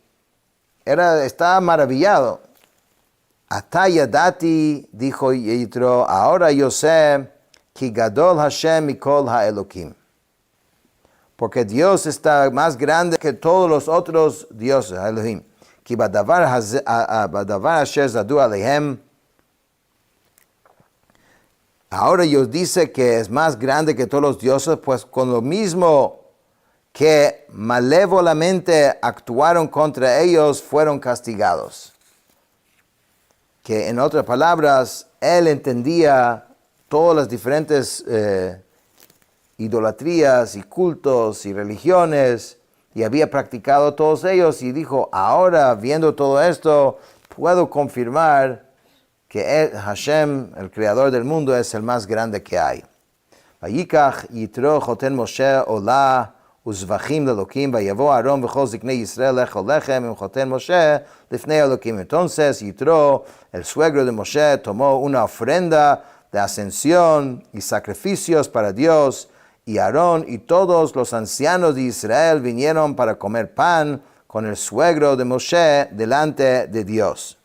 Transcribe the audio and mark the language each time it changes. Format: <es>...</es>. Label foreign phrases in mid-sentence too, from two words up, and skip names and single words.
<es>Estaba maravillado. Atayadati, dijo Yitro, ahora yo sé que</es> <he>גדול השם מכל האלהים.</he> <es>Porque Dios está más grande que todos los otros dioses, Elohim.</es> <he>כי בדבר אשר זדו עליהם.</he> <es>Ahora Dios dice que es más grande que todos los dioses, pues con lo mismo que malévolamente actuaron contra ellos, fueron castigados. Que en otras palabras, él entendía todas las diferentes idolatrías y cultos y religiones, y había practicado todos ellos, y dijo, ahora viendo todo esto, puedo confirmar que Hashem, el creador del mundo, es el más grande que hay.</es> <he>ויקח יתרו חתן משה עלה וזבחים לאלהים, ויבא אהרן וכל זקני ישראל לאכל לחם עם חתן משה לפני אלהים.</he> <es>Entonces Yitro, el suegro de Moshe, tomó una ofrenda de ascensión y sacrificios para Dios, y Aarón y todos los ancianos de Israel vinieron para comer pan con el suegro de Moshe delante de Dios.</es>